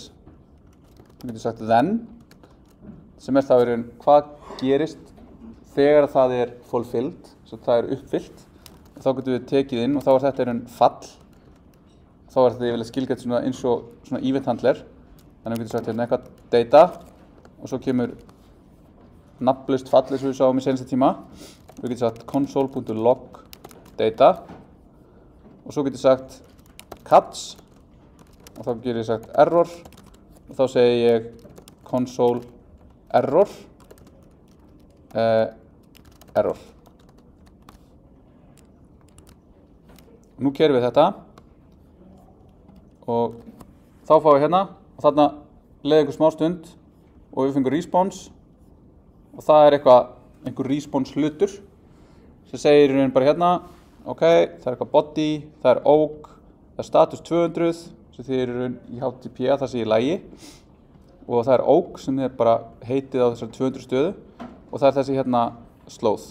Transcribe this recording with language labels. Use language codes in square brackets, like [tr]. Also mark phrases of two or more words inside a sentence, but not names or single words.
[is] Við getum sagt then, sem er þá í raun hvað gerist þegar það er fulfilled, svo það er uppfyllt. Og þá getum við tekið inn og þá er þetta í raun fall. Þá er þetta yfirlega skilgreitt svona eins og svona [en] event handler. [is] Þannig við getum sagt hérna eitthvað data og svo kemur nafnlaust fall eins og við sáum í seinasta tíma. Við getum sagt console.log data og svo getum við sagt catch og þá getur ég sagt error og þá segi ég console error error. Nú kerum við þetta og þá fáum við hérna og þarna leiði einhver smá stund og við fengum response og það er einhver response hlutur sem segir í raun bara hérna ok, það er eitthvað body, það er oak, það er status 200 sem þýðir í raun í HTTP að það sé í lagi og það er oak sem er bara heitið á þessar 200 stöðu og það er þessi hérna slóð.